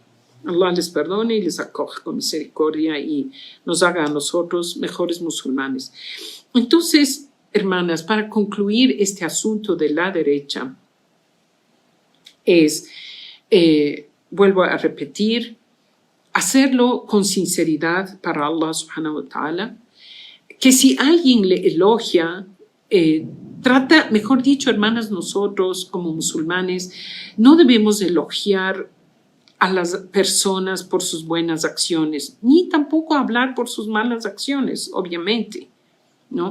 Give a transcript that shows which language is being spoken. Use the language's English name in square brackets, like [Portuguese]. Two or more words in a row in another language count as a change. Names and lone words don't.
[Spanish] Allah les perdone y les acoja con misericordia y nos haga a nosotros mejores musulmanes. Entonces, hermanas, para concluir este asunto de la derecha, vuelvo a repetir, hacerlo con sinceridad para Allah [Arabic] سبحانه وتعالى, [Spanish] que si alguien le elogia, trata, mejor dicho, hermanas, nosotros como musulmanes no debemos elogiar a las personas por sus buenas acciones, ni tampoco hablar por sus malas acciones, obviamente, ¿no?